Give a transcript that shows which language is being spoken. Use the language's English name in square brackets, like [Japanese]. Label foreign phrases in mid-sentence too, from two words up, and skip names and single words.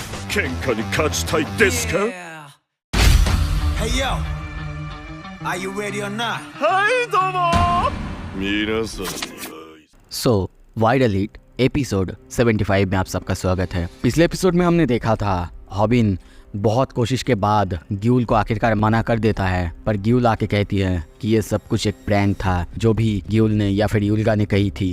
[Japanese] 喧嘩に勝ちたいですか？ [English] Hey yo, are you ready or not? [Japanese] はいどうも皆さんには [Hindi] सो वाइडल हिट एपिसोड 75 में आप सबका स्वागत है। पिछले एपिसोड में हमने देखा था हॉबिन बहुत कोशिश के बाद ग्यूल को आखिरकार मना कर देता है, पर ग्यूल आके कहती है कि ये सब कुछ एक प्रैंक था जो भी ग्यूल ने या फिर यूल्गा ने कही थी।